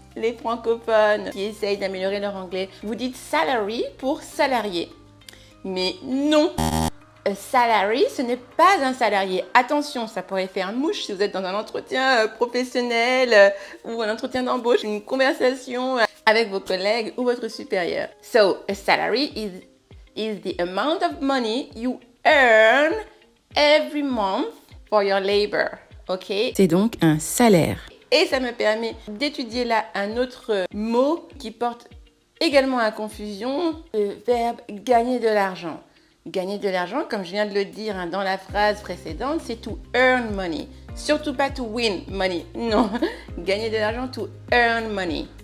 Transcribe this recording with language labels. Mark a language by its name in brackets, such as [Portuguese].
[French] Les francophones qui essayent d'améliorer leur anglais, vous dites salary pour salarié. Mais non, a salary, ce n'est pas un salarié. Attention, ça pourrait faire mouche si vous êtes dans un entretien professionnel ou un entretien d'embauche, une conversation avec vos collègues ou votre supérieur. [English] So, a salary is the amount of money you earn every month for your labor. [French] Ok? C'est donc un salaire. Et ça me permet d'étudier là un autre mot qui porte également à confusion, le verbe gagner de l'argent. Gagner de l'argent, comme je viens de le dire dans la phrase précédente, c'est [English] to earn money. [French] Surtout pas [English] to win money. [French] Non, gagner de l'argent, [English] to earn money.